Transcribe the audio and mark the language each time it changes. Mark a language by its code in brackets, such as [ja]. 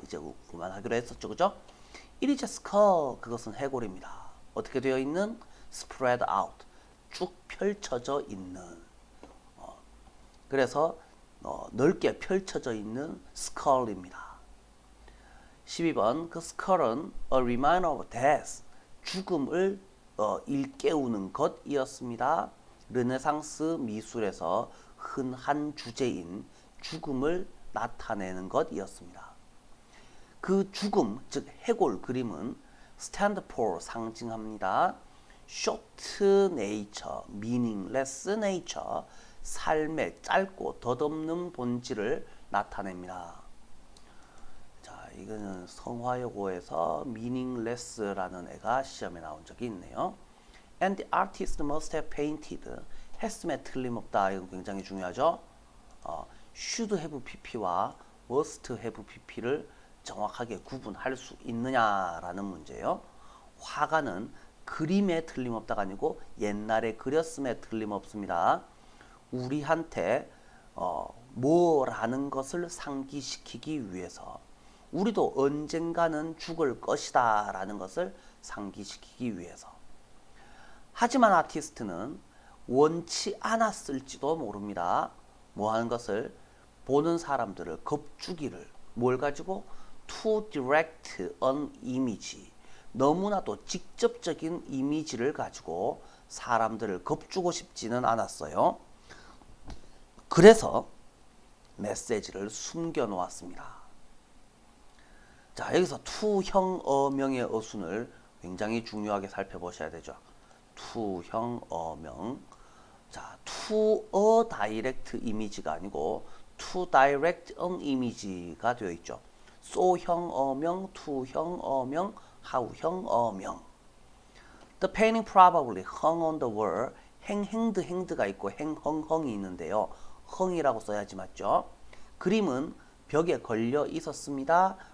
[ko] 이제 그만하기로 했었죠. 그죠? [en] It is a skull. [ko] 그것은 해골입니다. 어떻게 되어 있는? [en] spread out. [ko] 쭉 펼쳐져 있는. 그래서 넓게 펼쳐져 있는 skull입니다. 12번 그 skull은 [en] a reminder of death. [ko] 죽음을 일깨우는 것이었습니다. 르네상스 미술에서 흔한 주제인 죽음을 나타내는 것이었습니다. 그 죽음, 즉 해골 그림은 [en] stand for [ko] 상징합니다. [en] short nature, meaningless nature, [ko] 삶의 짧고 덧없는 본질을 나타냅니다. 자, 이거는 성화여고에서 meaningless라는 애가 시험에 나온 적이 있네요. [en] And the artist must have painted. [ko] 했음에 틀림없다. 이건 굉장히 중요하죠. should have pp와 must have pp를 정확하게 구분할 수 있느냐라는 문제예요. 화가는 그림에 틀림없다가 아니고 옛날에 그렸음에 틀림없습니다. 우리한테 뭐라는 것을 상기시키기 위해서, 우리도 언젠가는 죽을 것이다 라는 것을 상기시키기 위해서. 하지만 아티스트는 원치 않았을지도 모릅니다. 뭐 하는 것을? 보는 사람들을 겁주기를. 뭘 가지고? [en] To direct an image. [ko] 너무나도 직접적인 이미지를 가지고 사람들을 겁주고 싶지는 않았어요. 그래서 메시지를 숨겨 놓았습니다. 자, 여기서 투형 어명의 어순을 굉장히 중요하게 살펴보셔야 되죠. 투형 어명. 자, [en] to a direct image [ko] 가 아니고 [en] to direct an image [ko] 가 되어 있죠. so형 어명, to형 어명, how형 어명. [en] The painting probably hung on the wall. [ko] hanged가 있고 hung이 있는데요. hung이라고 써야지 맞죠? 그림은 벽에 걸려 있었습니다.